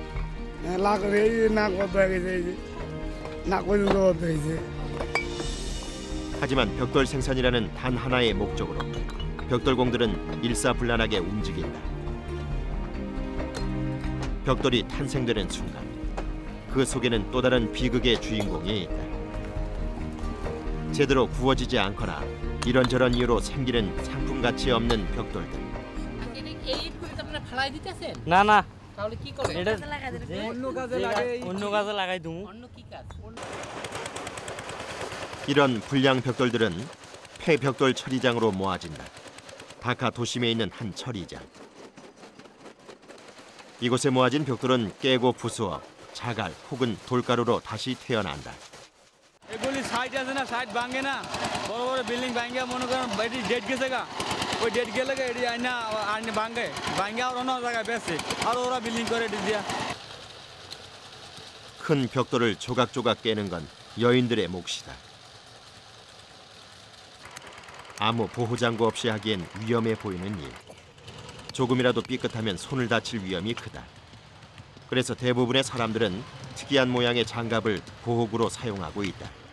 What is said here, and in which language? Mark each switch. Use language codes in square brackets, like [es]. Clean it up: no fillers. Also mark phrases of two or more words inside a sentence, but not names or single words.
[ko] 하지만 벽돌 생산이라는 단 하나의 목적으로 벽돌공들은 일사불란하게 움직인다. 벽돌이 탄생되는 순간 그 속에는 또 다른 비극의 주인공이 있다. 제대로 구워지지 않거나 이런저런 이유로 생기는 상품 가치 없는 벽돌들. [bn] না না তাহলে কি করে এটা অন্য কাজে লাগে অন্য কাজে লাগাই দিমু অন্য কি কাজ [ko] 이런 불량 벽돌들은 폐벽돌 처리장으로 모아진다. 다카 도심에 있는 한 처리장. 이곳에 모아진 벽돌은 깨고 부수어 자갈 혹은 돌가루로 다시 태어난다. [bn] এগুলি সাইড আছে না সাইড ভাঙে না বড় বড় বিল্ডিং ভাঙে মনে করেন বাড়ি ডেট গেছে গা ওই ডেট গেলে এটি আইনা আইনে ভাঙে আর অন্য জায়গায় বেশি আর ওরা বিল্ডিং করে দিয়া [ko] 큰 벽돌을 조각조각 깨는 건 여인들의 몫이다. 아무 보호장구 없이 하기엔 위험해 보이는 일. 조금이라도 삐끗하면 손을 다칠 위험이 크다. 그래서 대부분의 사람들은 특이한 모양의 장갑을 보호구로 사용하고 있다.